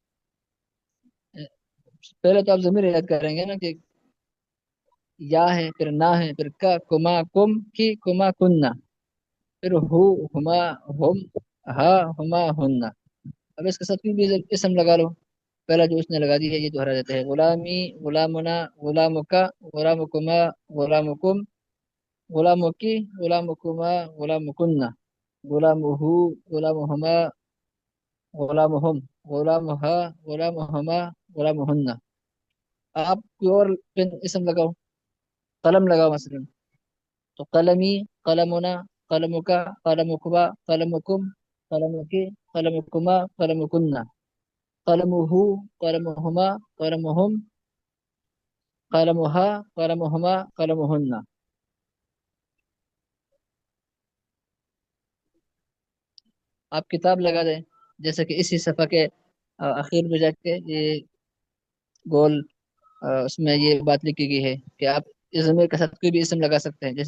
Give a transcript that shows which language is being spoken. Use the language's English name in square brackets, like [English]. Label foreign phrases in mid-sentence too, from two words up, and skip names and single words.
[Urdu] پہلے تو آپ ضمیر یاد کریں گے نا کہ یا ہے، پھر نا ہے، پھر کا، [Arabic] کما کم کی، کما کننا، [Urdu] پھر [Arabic] ہو، ہما، ہم، ہا ہما ہننا. [Urdu] اب اس کے ساتھ کوئی بھی اسم لگا لو. پہلا جو اس نے لگا دی ہے یہ دوہرا دیتا ہے. [Arabic] غلامی، غلامنا، غلامکا، غلامکما، غلامکم، غلامکی، غلامکما، غلامکنہ، غلامہ، غلامہما، غلامہم، غلامہا، غلامہما، غلامہن. [Urdu] آپ کوئی اور اسم لگاؤ. قلم لگاؤ مثلا، تو [Arabic] قلمی، قلمنا، قلمکا، قلمکما، قلمکم، قلمکی، قلمکما، قلمکنہ، قلمہ، قلمہما، قلمہم، قلمہا، قلمہما، قلمہن. [Urdu] آپ کتاب لگا دیں، جیسے کہ اسی صفحہ کے اخیر میں جا کے یہ گول اس میں یہ بات لکھی گئی ہے کہ آپ اس ضمیر کے ساتھ کوئی بھی اسم لگا سکتے ہیں.